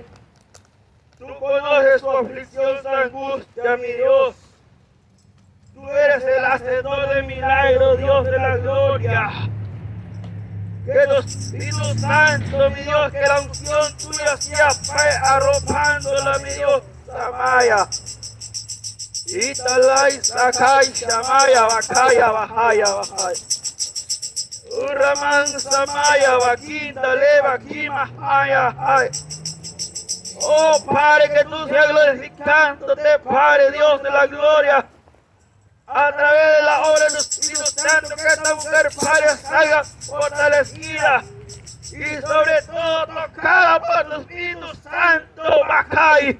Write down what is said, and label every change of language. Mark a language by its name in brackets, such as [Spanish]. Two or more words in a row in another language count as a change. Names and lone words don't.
[Spanish] Tú conoces su aflicción, su angustia, mi Dios. Tú eres el hacedor de milagros, Dios de la gloria. Que tu Espíritu Santo, mi Dios, que la unción tuya sea arropándola, mi Dios, Samaya. Italai, Sakai, Shamaya, Bakaya, Bahaya, Bahaya. Uraman, Samaya, Bakinda, Leva, Kima, Haya, Haya. Oh Padre, que tú seas glorificándote, Padre Dios de la gloria, a través de la obra del Espíritu Santo, que esta mujer, Padre, salga fortalecida y sobre todo tocada por tu Espíritu Santo, Bacay.